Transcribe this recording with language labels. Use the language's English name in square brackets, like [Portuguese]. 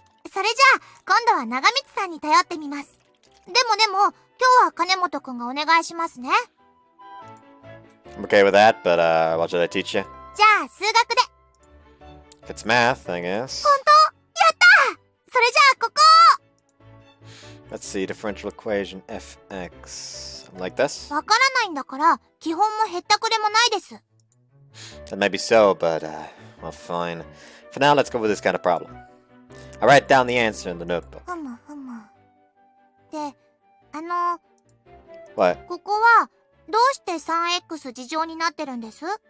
[Japanese] それじゃあ、今度は長光さんに頼ってみます。でも、今日は金本くんがお願いしますね。 [English] I'm okay with that, but what should I teach you? [Japanese] じゃあ、数学で。 [English] If it's math, I guess. [Japanese] 本当？やった！それじゃあ、ここ！ [English] Let's see, differential equation fx. Like this? [Japanese] わからないんだから、基本もへったくれもないです。 [English] That may be so, but, well, fine. For now, let's go with this kind of problem. I write down the answer in the notebook. [Japanese] ふむ。で、 [English] What? [Japanese] ここは、どうして 3x 事乗になってるんです？